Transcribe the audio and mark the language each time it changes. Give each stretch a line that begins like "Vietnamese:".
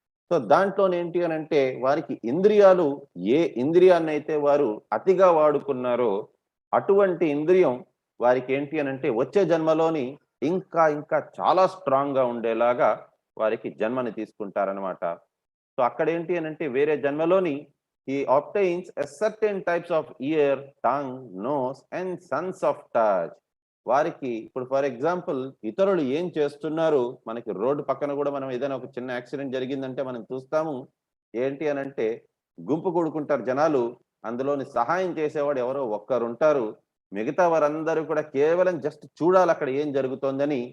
Telugu: So దాంట్లోనేంటి అనంటే వారికి ఇంద్రియాలు ఏ ఇంద్రియాన్ని అయితే వారు అతిగా వాడుకున్నారో అటువంటి ఇంద్రియం వారికి ఏంటి అనంటే వచ్చే జన్మలోని ఇంకా ఇంకా చాలా స్ట్రాంగ్ గా ఉండేలాగా వారికి జన్మని తీసుకుంటారనమాట. సో అక్కడ ఏంటి అనంటే వేరే జన్మలోని
English: he obtains a certain types of ear, tongue, nose and sense of touch.
Telugu: వారికి ఇప్పుడు
English: for example
Telugu: ఇతరులు ఏం చేస్తున్నారు, మనకి రోడ్డు పక్కన కూడా మనం ఏదైనా ఒక చిన్న యాక్సిడెంట్ జరిగిందంటే మనం చూస్తాము. ఏంటి అనంటే గుంపు కూడుకుంటారు జనాలు, అందులోని సహాయం చేసేవాడు ఎవరో ఒక్కరుంటారు. మిగతా వారందరూ కూడా కేవలం జస్ట్ చూడాలి అక్కడ ఏం జరుగుతోందని.